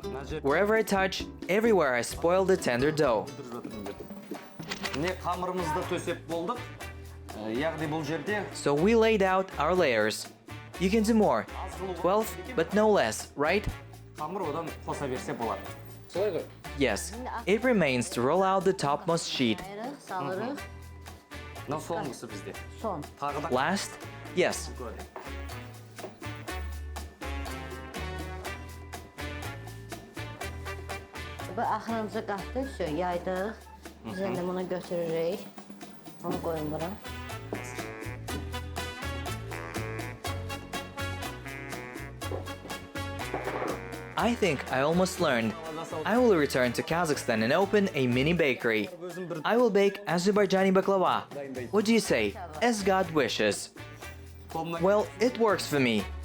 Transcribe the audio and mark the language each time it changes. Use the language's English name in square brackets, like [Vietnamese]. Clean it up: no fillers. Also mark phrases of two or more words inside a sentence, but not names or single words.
[English] Wherever I touch, everywhere I spoil the tender dough. [Kazakh] Міне қамырымызды төсеп болдық. Яғни бұл жерде [English] So we laid out our layers. You can do more. 12, but no less, right? [Kazakh] қамыр одан қоса берсе болады. Солай ғой. [English] Yes. It remains to roll out the topmost sheet. [Azerbaijani] Ayırıq, salırıq. [Kazakh] Мынау соңғысы бізде. [Azerbaijani] Son. [Kazakh] Тағы да [English] Last? Yes. [Azerbaijani] Bu axırıncı qatdı, yaydıq. Biz indi bunu götürürük. Onu qoyun bura. [English] I think I almost learned. I will return to Kazakhstan and open a mini bakery. I will bake Azerbaijani baklava. What do you say? As God wishes. Well, it works for me.